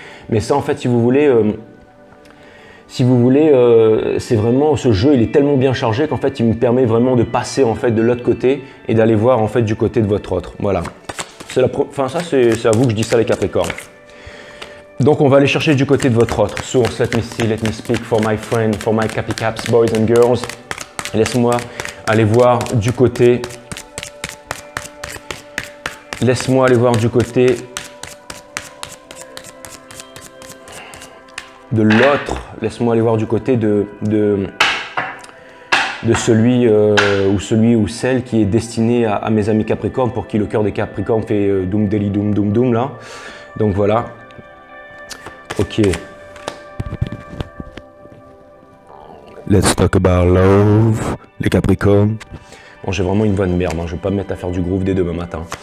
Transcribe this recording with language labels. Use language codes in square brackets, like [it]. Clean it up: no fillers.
[fr] Mais ça, en fait, si vous voulez, c'est vraiment ce jeu. Il est tellement bien chargé qu'en fait, il me permet vraiment de passer en fait de l'autre côté et d'aller voir en fait du côté de votre autre. Voilà. Enfin, ça, c'est à vous que je dis ça, les Capricornes. Donc, on va aller chercher du côté de votre autre. [en] Source, let me see, let me speak for my friend, for my Capricaps, boys and girls. [fr] Laisse-moi aller voir du côté. Laisse-moi aller voir du côté de l'autre. Laisse-moi aller voir du côté de celui ou celle qui est destiné à mes amis Capricornes, pour qui le cœur des Capricornes fait doom deli doom doom doom là. Donc voilà. Ok. [en] Let's talk about love, [fr] les Capricornes. Bon, j'ai vraiment une voix de merde, hein. Je vais pas me mettre à faire du groove dès demain matin.